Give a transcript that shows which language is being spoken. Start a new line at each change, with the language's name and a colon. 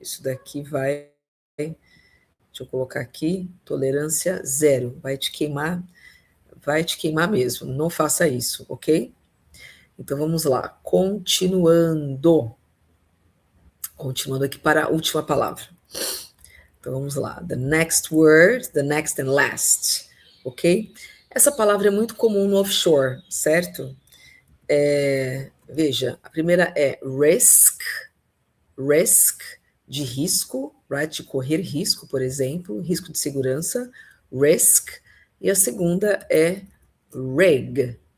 Portuguese: Isso daqui vai. Deixa eu colocar aqui, tolerância zero. Vai te queimar mesmo. Não faça isso, ok? Então vamos lá. Continuando aqui para a última palavra. Então vamos lá.
English: The next word, the next and last, ok?
Portuguese: Essa palavra é muito comum no offshore, certo? Veja, a primeira é risk, de risco, right? De correr risco, por exemplo, risco de segurança, risk. E a segunda é rig.